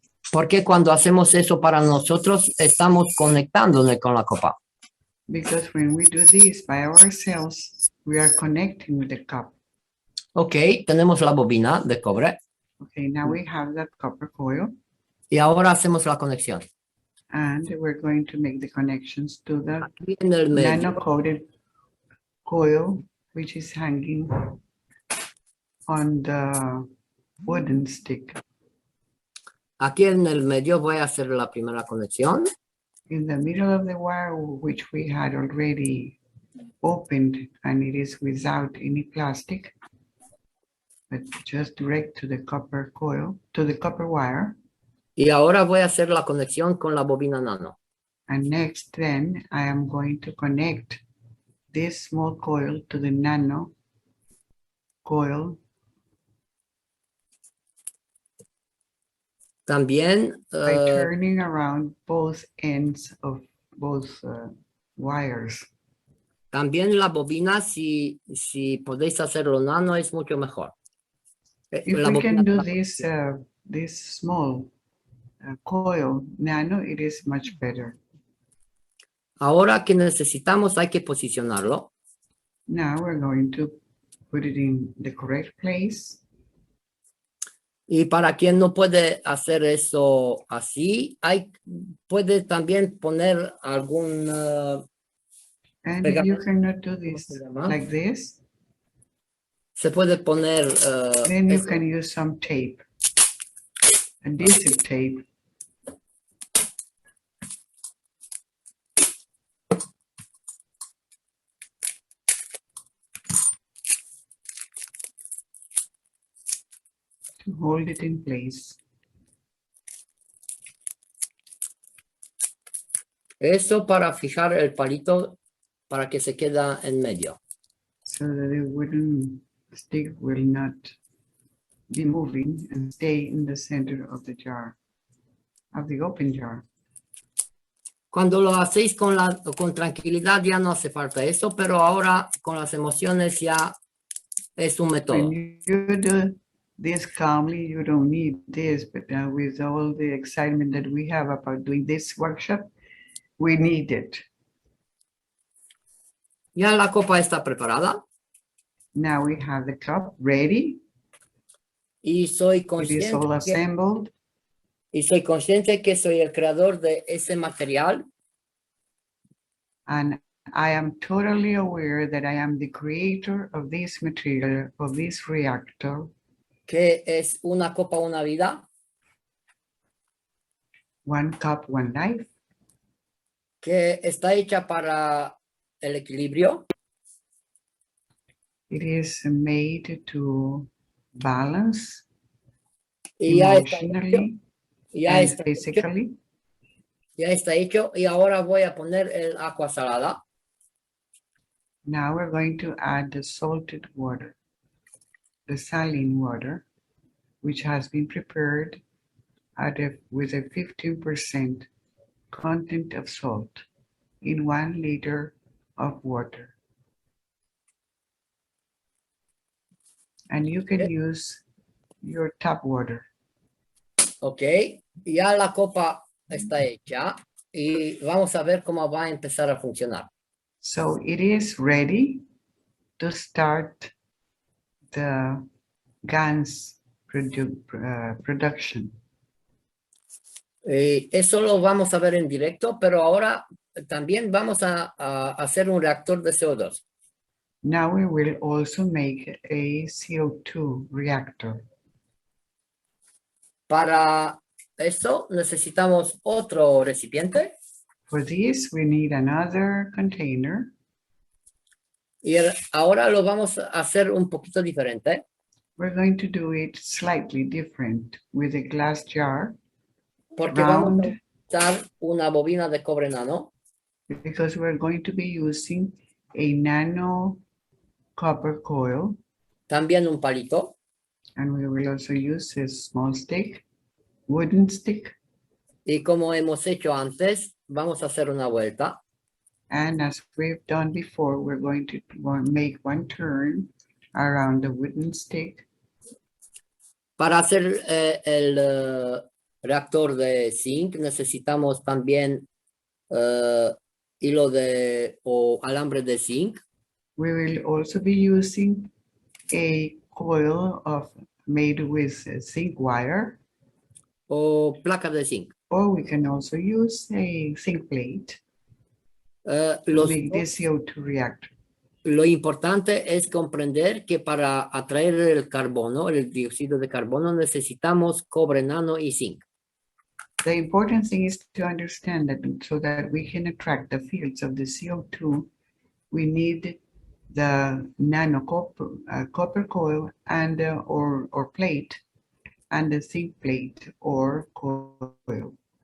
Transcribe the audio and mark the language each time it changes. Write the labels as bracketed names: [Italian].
[Spanish] Porque cuando hacemos eso para nosotros, estamos conectándonos con la copa. [English] Because when we do this by ourselves, we are connecting with the cup. [Spanish] Ok, tenemos la bobina de cobre. [English] Okay, now we have that copper coil. [Spanish] Y ahora hacemos la conexión. [English] And we're going to make the connections to the [Spanish] Aquí en el medio, [English] nano-coated coil, which is hanging on the wooden stick. [Spanish] aquí en el medio voy a hacer la primera conexión. [English] In the middle of the wire, which we had already opened, and it is without any plastic, but just direct to the copper coil, to the copper wire. [Spanish] Y ahora voy a hacer la conexión con la bobina nano. [English] And next, then, I am going to connect this small coil to the nano coil. [Spanish] También [English] by turning around both ends of both wires. [Spanish] También la bobina, si podéis hacerlo nano, es mucho mejor. [English] If we can do this small coil nano, it is much better. [Spanish] Ahora que necesitamos, hay que posicionarlo. [English] Now we're going to put it in the correct place. [Spanish] Y para quien no puede hacer eso así, puede también poner algún... [English] and if you cannot do this like this, [Spanish] se puede poner... [English] then you can use some tape, adhesive tape. To hold it in place. [Spanish] Eso para fijar el palito para que se quede en medio. [English] So that the wooden stick will not be moving and stay in the center of the jar, of the open jar. [Spanish] Cuando lo hacéis con tranquilidad ya no hace falta eso, pero ahora con las emociones ya es un método. [English] When you do this calmly, you don't need this, but with all the excitement that we have about doing this workshop, we need it. [Spanish] Ya la copa está preparada [English] Now we have the cup ready. [Spanish] y soy [English] It is [Spanish] consciente [English] all assembled. [Spanish] que soy el creador de ese material [English] And I am totally aware that I am the creator of this material, of this reactor, [Spanish] que es una copa, una vida, [English] one cup, one life, [Spanish] que está hecha para el equilibrio [English] it is made to balance [Spanish] y [English] emotionally [Spanish] ya [English] and [Spanish] está hecho, [English] physically. [Spanish] ya está hecho y ahora voy a poner el agua salada. [English] Now we're going to add the salted water, the saline water, which has been prepared with a 15% content of salt in 1 liter of water. And you can use your tap water. [Spanish] Ok, ya la copa está hecha y vamos a ver cómo va a empezar a funcionar. [English] So it is ready to start the GAN's production. [Spanish] Eso lo vamos a ver en directo, pero ahora también vamos a hacer un reactor de CO2. [English] Now we will also make a CO2 reactor. [Spanish] Para eso necesitamos otro recipiente [English] For this, we need another container. [Spanish] y ahora lo vamos a hacer un poquito diferente [English] We're going to do it slightly different with a glass jar, [Spanish] porque vamos a [English] round, [Spanish] usar una bobina de cobre nano, [English] because we're going to be using a nano copper coil, [Spanish] también un palito [English] and we will also use a small stick, wooden stick. [Spanish] y como hemos hecho antes, vamos a hacer una vuelta. [English] And as we've done before, we're going to make one turn around the wooden stick. [Spanish] Para hacer el reactor de zinc necesitamos también hilo o alambre de zinc. [English] We will also be using a coil made with zinc wire, [Spanish] O placa de zinc. [English] or we can also use a zinc plate to make this CO2 reactor. [Spanish] Lo importante es comprender que para atraer el carbono, el dióxido de carbono, necesitamos cobre nano y zinc. [English] The important thing is to understand that so that we can attract the fields of the CO2, we need the nano copper coil and or plate and the zinc plate or coil.